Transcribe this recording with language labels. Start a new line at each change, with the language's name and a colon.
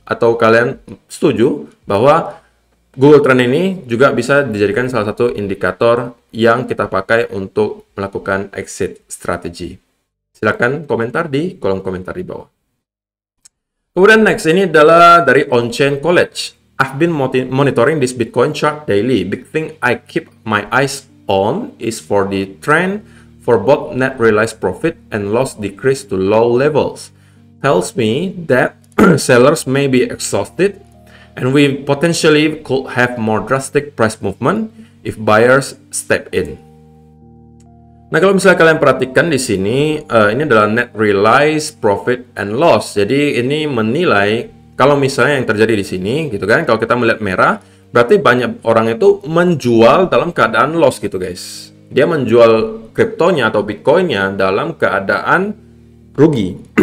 Indonesian: Atau kalian setuju bahwa Google Trend ini juga bisa dijadikan salah satu indikator yang kita pakai untuk melakukan exit strategy? Silakan komentar di kolom komentar di bawah. Kemudian next, ini adalah dari On-Chain College.
English: I've been monitoring this Bitcoin chart daily. Big thing I keep my eyes on is for the trend for both net realized profit and loss decrease to low levels. Tells me that sellers may be exhausted and we potentially could have more drastic price movement if buyers step in.
Indonesian: Nah, kalau misalnya kalian perhatikan di sini, ini adalah net realized profit and loss. Jadi ini menilai kalau misalnya yang terjadi di sini, gitu kan? Kalau kita melihat merah, berarti banyak orang itu menjual dalam keadaan loss, gitu guys. Dia menjual kriptonya atau Bitcoinnya dalam keadaan rugi.